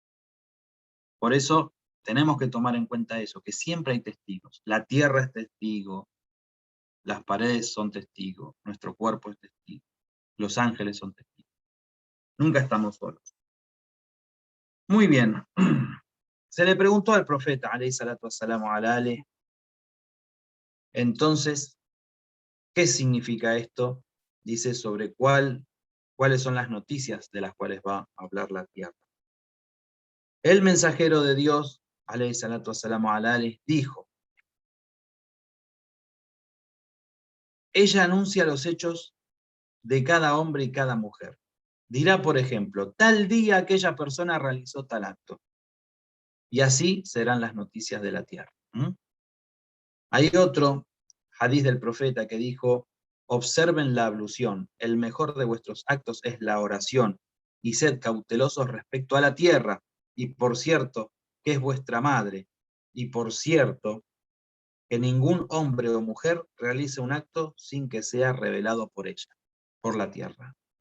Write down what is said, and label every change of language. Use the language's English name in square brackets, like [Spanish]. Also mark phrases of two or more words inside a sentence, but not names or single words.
[Spanish] Por eso tenemos que tomar en cuenta eso, que siempre hay testigos. La tierra es testigo, las paredes son testigos, nuestro cuerpo es testigo, los ángeles son testigos. Nunca estamos solos. Muy bien. Se le preguntó al profeta, [Arabic] عليه الصلاة والسلام على آله, [Spanish] entonces, ¿qué significa esto? Dice sobre cuáles son las noticias de las cuales va a hablar la tierra. El mensajero de Dios, [Arabic] عليه الصلاة والسلام على آله, [Spanish] dijo: ella anuncia los hechos de cada hombre y cada mujer. Dirá, por ejemplo, tal día aquella persona realizó tal acto. y así serán las noticias de la tierra. Hay otro hadís del profeta que dijo: observen la ablución, el mejor de vuestros actos es la oración, y sed cautelosos respecto a la tierra, y por cierto, que es vuestra madre, y por cierto, que ningún hombre o mujer realice un acto sin que sea revelado por ella, por la tierra.